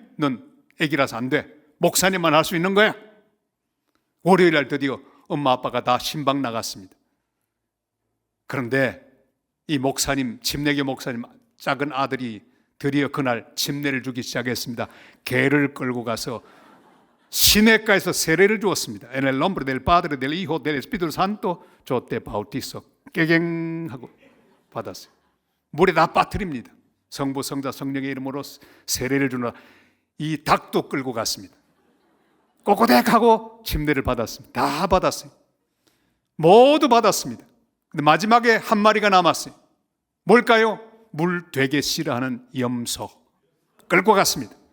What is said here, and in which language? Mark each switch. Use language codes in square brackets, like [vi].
[ko] 넌 애기라서 안 돼. 목사님만 할 수 있는 거야. 월요일 날 드디어 엄마 아빠가 다 신방 나갔습니다. 그런데 이 목사님, 침례교 목사님 작은 아들이 드디어 그날 침례를 주기 시작했습니다. 개를 끌고 가서 시내가에서 세례를 주었습니다. [es] En el nombre del Padre, del Hijo, del Espíritu Santo, yo te bautizo. [ko] 깨갱하고 받았어요. 물에 다 빠뜨립니다. 성부, 성자, 성령의 이름으로 세례를 주나 이 닭도 끌고 갔습니다. 꼬꼬댁하고 침례를 받았습니다. 다 받았어요. 모두 받았습니다. 근데 마지막에 한 마리가 남았어요. 뭘까요? 물 되게 싫어하는 염소 끌고 갔습니다.